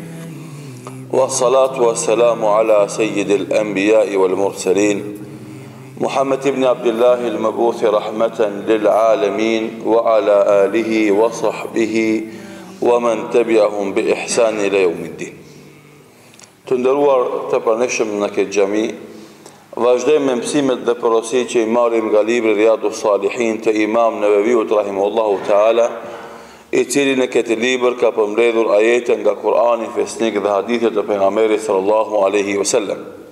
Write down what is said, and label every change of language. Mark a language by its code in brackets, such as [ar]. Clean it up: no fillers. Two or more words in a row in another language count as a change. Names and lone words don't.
[ar] والصلاة والسلام على سيد الأنبياء والمرسلين محمد بن عبد الله المبعوث رحمة للعالمين وعلى آله وصحبه ومن تبعهم بإحسان إلى يوم الدين. [sq] Të nderuar të pranishëm në këtë xhami, vazhdojmë me mësimet dhe porositë që i marrim nga libri Riyadus Salihin të Imam Neveviut [ar] رحمه الله تعالى, [sq] i cili në këtë libër ka përmbledhur ajete nga Kurani, fesnik dhe hadithe të pejgamberit [ar] صلى الله عليه وسلم.